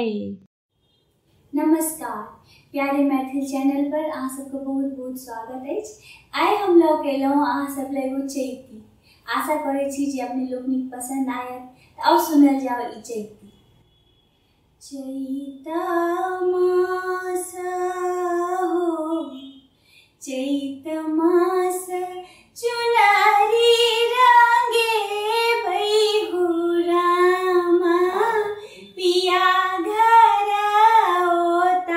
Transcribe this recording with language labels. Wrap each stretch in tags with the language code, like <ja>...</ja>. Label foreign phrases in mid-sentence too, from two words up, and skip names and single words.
<mai>नमस्कार, प्यारे मैथिल चैनल पर अहाँ सबके बहुत बहुत स्वागत है। आइ हम लऽ के एलहुँ अहाँ सब लेल एगो चैती। आशा करै छी जे अपने लोकनिक पसंद आयत। और सुनल जाओ ई चैती। चैत मास हो, चैत मास चुनरी रंगे बैहु रामा, पिया घर ओता।</mai>